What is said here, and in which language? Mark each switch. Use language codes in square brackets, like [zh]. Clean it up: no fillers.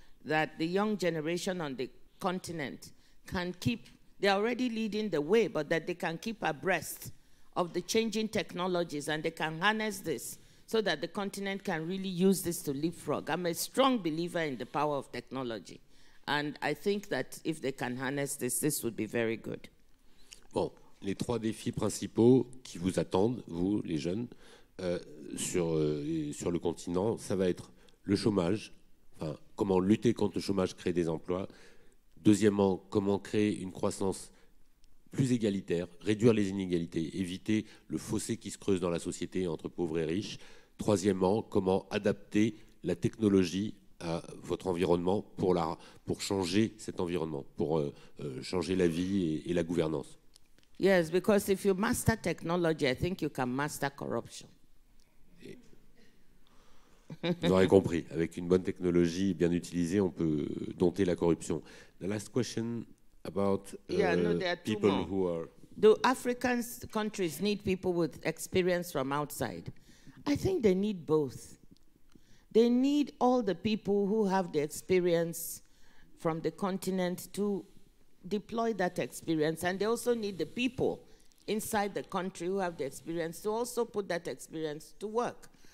[en] that the young generation on the continent can keep, they're already leading the way, but that they can keep abreast of the changing technologies and they can harness this so that the continent can really use this to leapfrog. I'm a strong believer in the power of technology. And I think that if they can harness this, this would be very good. [fr] Bon, les 3 défis principaux qui vous attendent, vous, les jeunes, sur le continent, ça va être le chômage, enfin, comment lutter contre le chômage, créer des emplois. Deuxièmement, comment créer une croissance plus égalitaire, réduire les inégalités, éviter le fossé qui se creuse dans la société entre pauvres et riches. Troisièmement, comment adapter la technologie à votre environnement pour changer cet environnement, pour changer la vie et la gouvernance. [en] Yes, because if you master technology, I think you can master corruption. [fr] Vous aurez compris, avec une bonne technologie bien utilisée, on peut dompter la corruption. [en] The last question about people who are... Do African countries need people with experience from outside? I think they need both. They need all the people who have the experience from the continent to deploy that experience, and they also need the people inside the country who have the experience to also put that experience to work.